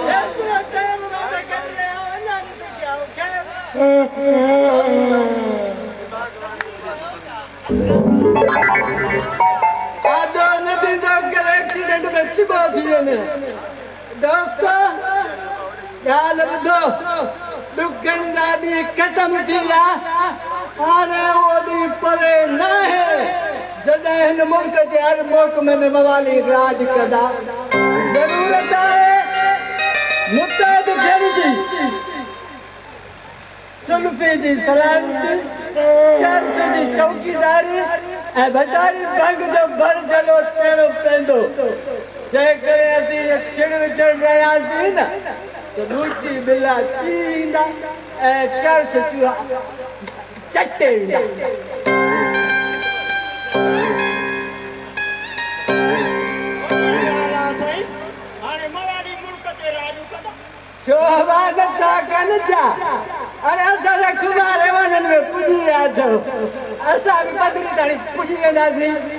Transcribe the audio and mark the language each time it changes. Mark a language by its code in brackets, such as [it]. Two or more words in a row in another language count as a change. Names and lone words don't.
[sd] एक्सीडेंट में चिपो थी वने दोस्तों ख्याल ॿुधो दुखनि जा ॾींहं ख़तम थी विया हाणे उहो ॾींहुं परे न आहे जॾहिं हिन मुल्क जे हर महकमे में मवाली राज कंदा ज़रूरत आहे मुतहद थियण जी सुल्फ़े जी सलामती चर्च जी चौकीदारी ऐं भंडारी भंग जो भर जलो टेड़ो पवंदो जंहिं करे असीं छिड़ विछड़ रहियासीं न त लूची बिला थींदा ऐं चर्च चूहा चटे वेंदा हाणे मवाली मुल्क ते राजू कंदा शोभा नथा कनि छा अरे असां रखमारे वञनि में पुॼी विया अथव असां बि बदिरी ताईं पुॼी वेंदासीं